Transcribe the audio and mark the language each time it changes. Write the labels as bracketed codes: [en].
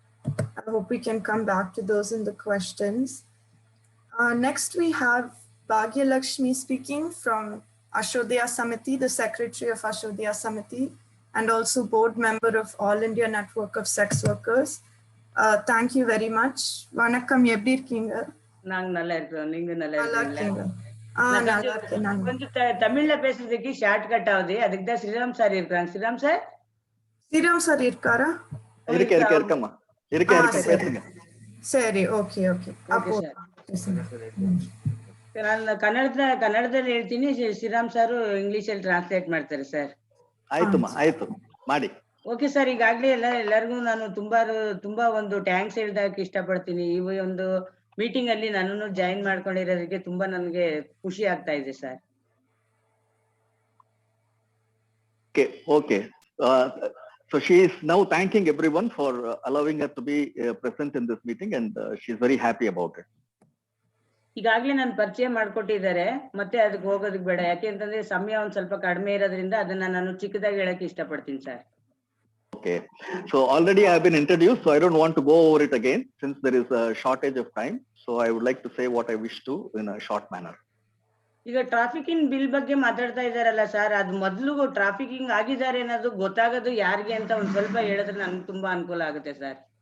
[en] I hope we can come back to those in the questions. Next, we have Bhagya Lakshmi speaking from Ashodhya Samiti, the Secretary of Ashodhya Samiti, and also board member of All India Network of Sex Workers. Thank you very much. Vanakkam, [ta] எப்படி இருக்கீங்க? நாங்க நல்லா இருக்கோம். நீங்க நல்லா நல்லா இருக்கீங்களா? இருக்கீங்க. நல்லா இருக்கேன் நான். கொஞ்சம் தமிழ்ல பேசுறதுக்கு ஷார்ட் கட் ஆகுது. அதுக்கு தான் ஸ்ரீராம் சார் இருக்காங்க. ஸ்ரீராம் சார்? ஸ்ரீராம் சார் இருக்காரா? இருக்கம்மா. பேசுங்க. சரி, ஓகே. [kn] அப்போ ನಾನು ಕನ್ನಡದಲ್ಲಿ ಹೇಳ್ತೀನಿ, ಶ್ರೀರಾಮ್ ಸರ್ ಇಂಗ್ಲಿಷಲ್ಲಿ ಟ್ರಾನ್ಸ್ಲೇಟ್ ಮಾಡ್ತಾರೆ ಸರ್. ಆಯ್ತು ಮಾಡಿ. ಓಕೆ ಸರ್, ಈಗಾಗಲೇ ಎಲ್ಲರಿಗೂ ನಾನು ತುಂಬಾ ಒಂದು ಥ್ಯಾಂಕ್ಸ್ ಹೇಳೋದಕ್ಕೆ ಇಷ್ಟಪಡ್ತೀನಿ. ಈ ಒಂದು ಮೀಟಿಂಗ್ ಅಲ್ಲಿ ನನ್ನನ್ನು ಜಾಯಿನ್ ಮಾಡ್ಕೊಂಡಿರೋದಕ್ಕೆ ತುಂಬಾ ನನಗೆ ಖುಷಿ ಆಗ್ತಾ ಇದೆ sir. [en] Okay. So she is now thanking everyone for allowing her to be present in this meeting, and she is very happy about it. [kn] ಈಗಾಗಲೇ ನಾನು ಪರಿಚಯ ಮಾಡ್ಕೊಟ್ಟಿದ್ದಾರೆ, ಮತ್ತೆ ಅದಕ್ಕೆ ಹೋಗೋದಕ್ಕೆ ಬೇಡ. ಯಾಕೆಂತಂದ್ರೆ ಸಮಯ ಒಂದ್ ಸ್ವಲ್ಪ ಕಡಿಮೆ ಇರೋದ್ರಿಂದ ಅದನ್ನ ನಾನು ಚಿಕ್ಕದಾಗಿ ಹೇಳಕ್ಕೆ ಇಷ್ಟಪಡ್ತೀನಿ sir. [en] Okay, so already I have been introduced, so I don't want to go over it again since there is a shortage of time. So I would like to say what I wish to in a short manner. [kn] ಈಗ trafficking bill ಬಗ್ಗೆ ಮಾತಾಡ್ತಾ ಇದಾರಲ್ಲ sir, ಅದು ಮೊದಲು trafficking ಆಗಿದ್ದಾರೆ ಅನ್ನೋದು ಗೊತ್ತಾಗೋದು ಯಾರಿಗೆ ಅಂತ ಒಂದ್ ಸ್ವಲ್ಪ ಹೇಳಿದ್ರೆ ನನ್ಗೆ ತುಂಬಾ ಅನುಕೂಲ ಆಗುತ್ತೆ ಸರ್.